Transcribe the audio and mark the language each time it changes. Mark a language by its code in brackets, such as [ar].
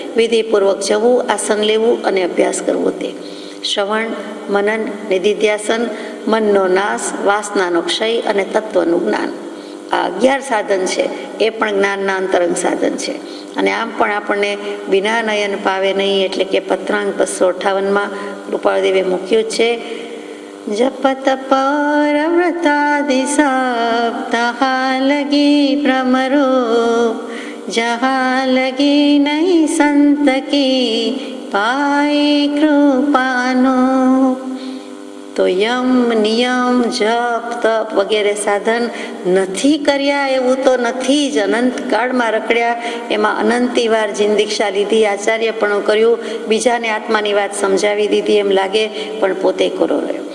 [gu] વિધિપૂર્વક જવું, આસન લેવું અને અભ્યાસ કરવો તે. શ્રવણ, મનન, નિધિધ્યાસન, મનનો નાશ, વાસનાનો ક્ષય અને તત્વનું જ્ઞાન. આ 11 સાધન છે, એ પણ જ્ઞાનના અંતરંગ સાધન છે. અને આમ પણ આપણને વિના નયન પાવે નહીં, એટલે કે પત્રાંગ 258માં કૃપાળદેવે મૂક્યું છે, જપ તપ વ્રતાદિ [hi] सब तहाँ लगी भ्रमरो, जहाँ लगी नहीं संत की पाए कृपानो। [gu] તો યમ નિયમ જપ તપ વગેરે સાધન નથી કર્યા એવું તો નથી જ, અનંત કાળમાં રખડ્યા, એમાં અનંતી વાર જિંદીક્ષા લીધી, આચાર્યપણું કર્યું, બીજાને આત્માની વાત સમજાવી દીધી એમ લાગે, પણ પોતે કોરો રહ્યો.